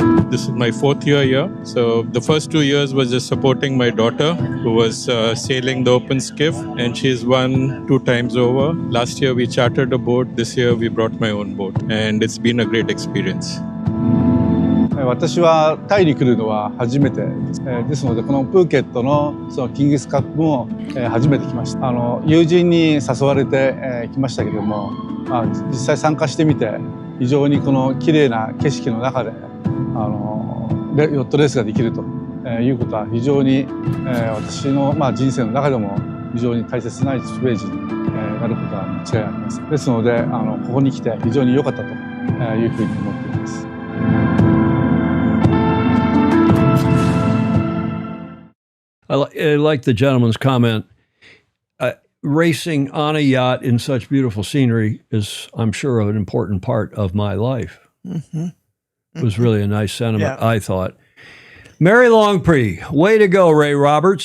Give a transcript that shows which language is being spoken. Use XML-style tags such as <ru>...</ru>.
<en>This is my 4th year here. So the first 2 years was just supporting my daughter, who was sailing the open skiff, and she's won 2 times over. Last year we chartered a boat. This year we brought my own boat, and it's been a great experience.</en> <ja>私はタイに来るのは初めてです。ですのでこのプーケットのそのキングスカップも初めて来ました。友人に誘われて来ましたけれども、実際参加してみて非常にこの綺麗な景色の中でヨットレースができるということは非常に私の人生の中でも非常に大切な1ページになることは間違いありません。ですのでここに来て非常に良かったというふうに思っています。</ja> <en>I like the gentleman's comment. Racing on a yacht in such beautiful scenery is, I'm sure, an important part of my life. Mm-hmm. It was really a nice sentiment, I thought. Mary Longpree, way to go, Ray Roberts.</en>